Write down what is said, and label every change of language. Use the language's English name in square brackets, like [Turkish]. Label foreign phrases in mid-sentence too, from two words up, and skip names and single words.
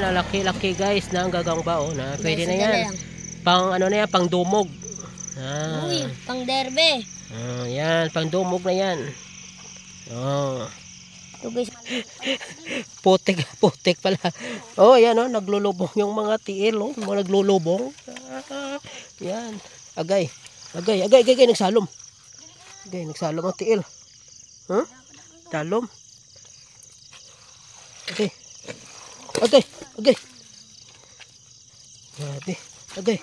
[Filipino] Laki-laki guys na ang gagamba. Oh, na. Pwede na yan. Pang ano na yan. Pang dumog. Uy, pang derbe. Yan. Pang dumog na yan. Oh. Ito guys. Putik pala. Oh, yan oh. [Hiligaynon] Naglulubong yung mga tiil. Oh. Mga naglulubong. Yan. Agay. Nagsalom. Agay. Nagsalom ang tiil. Huh? Talom. Okay. Agay.